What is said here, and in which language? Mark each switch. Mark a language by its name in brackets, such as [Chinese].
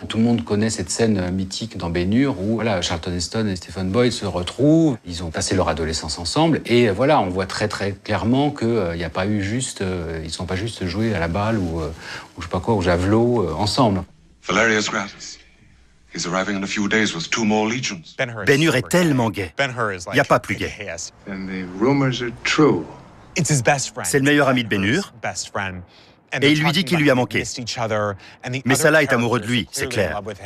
[French] Tout le monde connaît cette scène mythique dans Ben-Hur où voilà, Charlton Heston et Stephen Boyd se retrouvent, ils ont passé leur adolescence ensemble et voilà, on voit très très clairement que il y a pas eu juste, ils sont pas juste joués à la balle ou je sais pas quoi, au javelot ensemble. [English] Valerius Gratus. He's arriving in a few days with 2 more legions. [French] Ben-Hur est tellement gay. Il n'y a pas plus gay. [English] And the rumors are true. [French] C'est le meilleur ami de Ben-Hur. Et il lui dit qu'il lui a manqué. Mais Salah est amoureux de lui, c'est clair.